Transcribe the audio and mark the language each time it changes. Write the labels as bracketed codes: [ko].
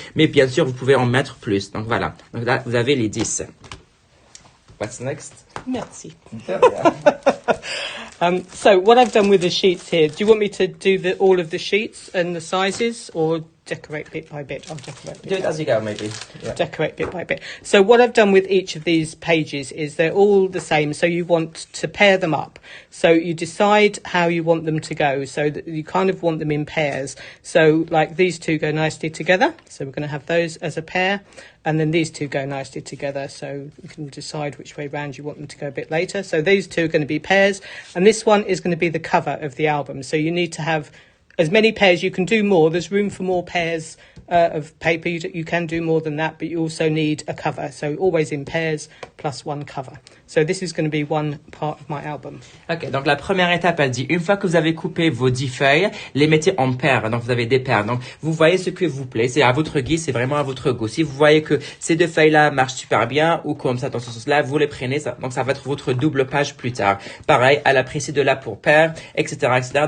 [fr] Mais bien sûr, vous pouvez en mettre plus. Donc, voilà. Donc là, vous avez les 10. [en] What's next? [fr] Merci. [en] So what I've done with the sheets here, do you want me to do all of the sheets and the sizes, or decorate bit by bit? I'll decorate bit Do it as you go, maybe. Yeah. Decorate bit by bit. So what I've done with each of these pages is they're all the same. So you want to pair them up. So you decide how you want them to go. So that you kind of want them in pairs. So like these two go nicely together. So we're going to have those as a pair. And then these two go nicely together. So you can decide which way round you want them to go a bit later. So these two are going to be pairs. And this one is going to be the cover of the album. So you need to have as many pairs. You can do more. There's room for more pairs of paper. You can do more than that, but you also need a cover. So always in pairs plus one cover. So this is going to be one part of my album. [fr] Ok, donc la première étape, elle dit, une fois que vous avez coupé vos 10 feuilles, les mettez en paires. Donc vous avez des paires. Donc vous voyez ce que vous plaît. C'est à votre guise, c'est vraiment à votre goût. Si vous voyez que ces deux feuilles-là marchent super bien, ou comme ça, dans ce sens-là, vous les prenez. Donc ça va être votre double page plus tard. Pareil, elle a pris ces deux-là pour paires, etc., etc.